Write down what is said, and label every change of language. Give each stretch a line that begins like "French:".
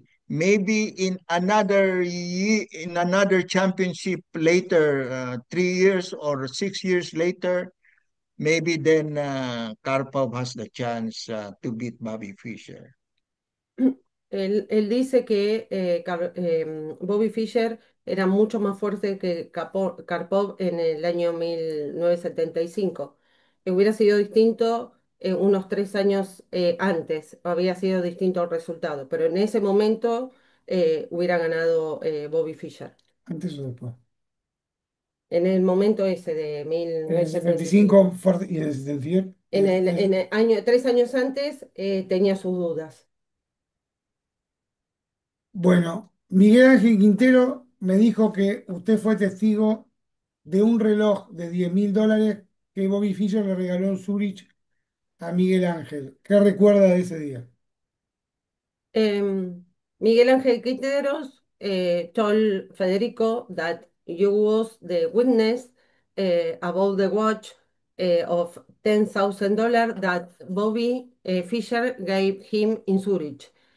English: Maybe in another championship later, 3 years or 6 years later, maybe then Karpov has the chance to beat Bobby Fischer.
Spanish: Él dice que Bobby Fischer era mucho más fuerte que Karpov en el año 1975. Hubiera sido distinto unos 3 años antes, había sido distinto el resultado, pero en ese momento hubiera ganado Bobby Fischer. antes o después? En el momento ese de En el 1975. 75 y en el 78. En el año, 3 años antes tenía sus dudas. Bueno, Miguel Ángel Quintero me dijo que usted fue testigo de un reloj de 10.000 dólares que Bobby Fischer le regaló en Zurich a Miguel Ángel. ¿Qué recuerda de ese día?
English: Miguel Ángel Quinteros told Federico that you was the witness about the watch of $10,000 that Bobby Fischer gave him in Zurich.